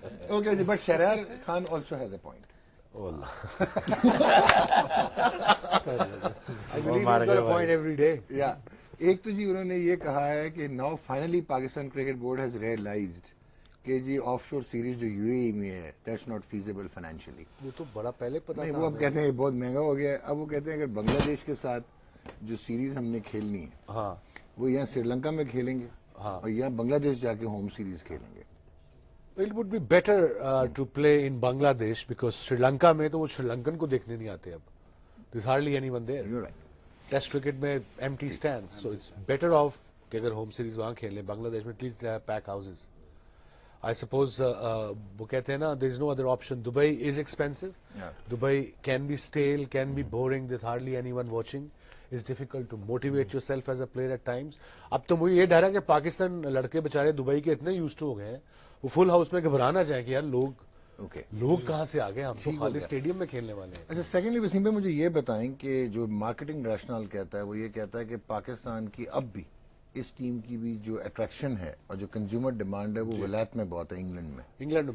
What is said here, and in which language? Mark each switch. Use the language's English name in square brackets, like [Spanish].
[English] Okay, but Shahryar Khan also has a point. Oh Allah. I believe he's got a point every day. Yeah. [Urdu] ایک تو جی انہوں نے یہ کہا ہے کہ [English] now finally Pakistan cricket board has realized [Urdu] کہ جی آف شور سیریز جو یو اے ای میں ہے [English] That's not feasible financially. [Urdu] وہ تو بڑا پہلے پتا نہیں, تھا. وہ اب کہتے ہیں بہت مہنگا ہو گیا ہے. اب وہ کہتے ہیں اگر بنگلہ دیش کے ساتھ جو سیریز ہم نے کھیلنی ہے ہاں وہ یہاں سری لنکا میں کھیلیں گے اور یہاں بنگلہ دیش جا کے ہوم سیریز کھیلیں گے. [English] It would be better to play in Bangladesh because Sri Lanka [Urdu] میں تو وہ شری لنکن کو دیکھنے نہیں آتے اب. [English] There's hardly anyone there. You're right. [Urdu] Test cricket میں [English] empty stands, so it's better off [Urdu] کہ اگر ہوم سیریز وہاں کھیلیں. بنگلہ دیش میں [English] at least they have pack houses. I suppose [Urdu] وہ کہتے ہیں نا [English] there is no other option. Dubai is expensive. Yeah. Dubai can be stale, can be boring. There's hardly anyone watching. It's difficult to motivate yourself as a player at times. [Urdu] اب تو مجھے یہ ڈر ہے کہ پاکستان لڑکے بےچارے دبئی کے اتنے یوزڈ ہو گئے ہیں وہ فل ہاؤس میں گھبرا نہ جائیں کہ یار لوگ کہاں سے آ گئے, ہم تو خالی اسٹیڈیم میں کھیلنے والے ہیں. اچھا, سیکنڈلی وسیم بھائی مجھے یہ بتائیں کہ جو مارکیٹنگ ریشنل کہتا ہے وہ یہ کہتا ہے کہ پاکستان کی اب بھی اس ٹیم کی بھی جو اٹریکشن ہے اور جو کنزیومر ڈیمانڈ ہے وہ ولایت میں بہت ہے, انگلینڈ میں